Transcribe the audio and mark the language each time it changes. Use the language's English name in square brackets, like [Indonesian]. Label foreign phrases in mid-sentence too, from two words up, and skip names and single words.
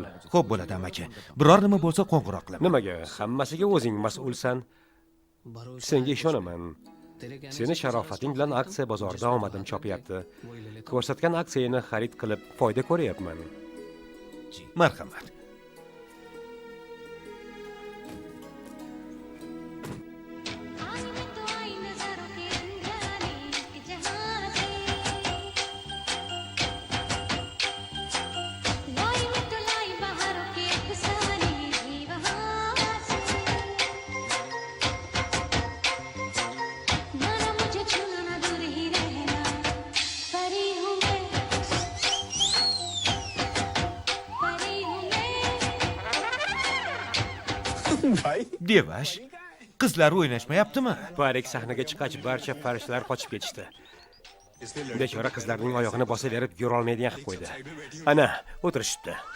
[Uzbek] Xo'p bo'ladi amaki. Biror nima bo'lsa qo'ng'iroq qilaman. Nimaga? Hammasiga o'zing mas'ulsan. Senga ishonaman. Seni sharofating bilan aksiya bozorida omadim chopyapti. Ko'rsatgan aksiyani xarid qilib foyda ko'ryapman. Marhamat. [Hindi] आई मैं तो आई नजरों के अंधारे के जहां से लाई मैं तो लाई बहारों के अफसाने भी वहां से माना मुझे छूना ना दूर ही रहना परी हूँ मैं [Uzbek] Devash, Qizlar o'ynashmayaptimi? Parik sahnaga chiqqach, barcha farishtalar qochib ketishdi. Bechora qizlarning oyog'ini bosaverib yurolmaydigan qilib qo'ydi. Ana, o'tirishibdi.